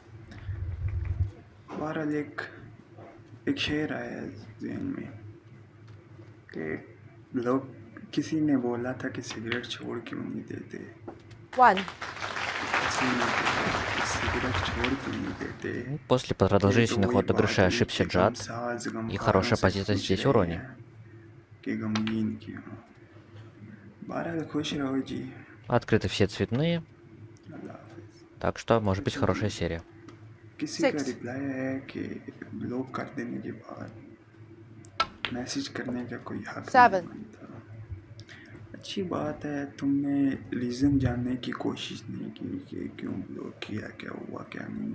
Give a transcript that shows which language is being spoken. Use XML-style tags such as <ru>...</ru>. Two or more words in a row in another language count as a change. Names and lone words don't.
<hi>बहरहाल एक शेर आया ज़हन में कि लोग किसी ने बोला था कि सिगरेट छोड़ क्यों नहीं देते, किसी ने बोला कि सिगरेट छोड़ क्यों नहीं देते।</hi> <ru>После</ru> <hi>ये तो</hi> <ru>продолжительных</ru> <hi>वही</hi> <ru>отыгрышей</ru> <hi>बात हुई</hi> <ru>ошибся</ru> <hi>कि</hi> <ru>Джад.</ru> <hi>गमसाज</hi> <ru>И</ru> <hi>गमखारों</hi> <ru>хорошая</ru> <hi>से</hi> <ru>позиция</ru> <hi>पूछ</hi> <ru>здесь у</ru> <hi>रहे</hi> <ru>Рони.</ru> <hi>हैं कि गमगीन क्यों। बहरहाल खुश रहो जी।</hi> <ru>Открыты все цветные,</ru> <hi>अल्लाह हाफिज़।</hi> <ru>так что может быть</ru> <hi>अच्छा जी,</hi> <ru>хорошая серия.</ru> <hi>किसी का रिप्लाई है कि ब्लॉक कर देने के बाद मैसेज करने का कोई हक नहीं बनता। अच्छी बात है, तुमने रीज़न जानने की कोशिश नहीं की कि क्यों ब्लॉक किया, क्या हुआ क्या नहीं।</hi>